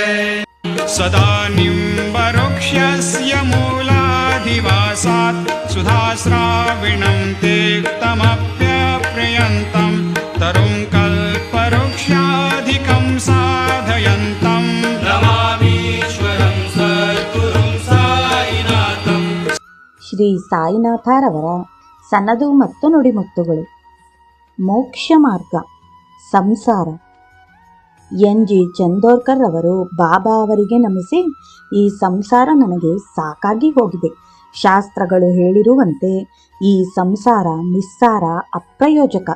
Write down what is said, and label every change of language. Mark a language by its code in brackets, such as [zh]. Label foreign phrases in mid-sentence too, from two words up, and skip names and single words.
[sa] सदा निम्बवृक्षस्य मूलाधिवासात् सुधाश्राविणं तेक्तमप्यप्रियन्तं तरुं कल्पवृक्षाधिकं साधयन्तं नमामीश्वरं सद्गुरुं साईनाथं। [kn] ಶ್ರೀ ಸಾಯಿನಾಥರವರ ಸನದು ಮತ್ತು ನುಡಿಮುತ್ತುಗಳು. ಮೋಕ್ಷ ಮಾರ್ಗ, ಸಂಸಾರ. ಎನ್.ಜಿ. ಚಂದೋರ್ಕರ್ ಅವರು ಬಾಬಾ ಅವರಿಗೆ ನಮಿಸಿ, ಈ ಸಂಸಾರ ನನಗೆ ಸಾಕಾಗಿ ಹೋಗಿದೆ. ಶಾಸ್ತ್ರಗಳು ಹೇಳಿರುವಂತೆ ಈ ಸಂಸಾರ ನಿಸ್ಸಾರ, ಅಪ್ರಯೋಜಕ.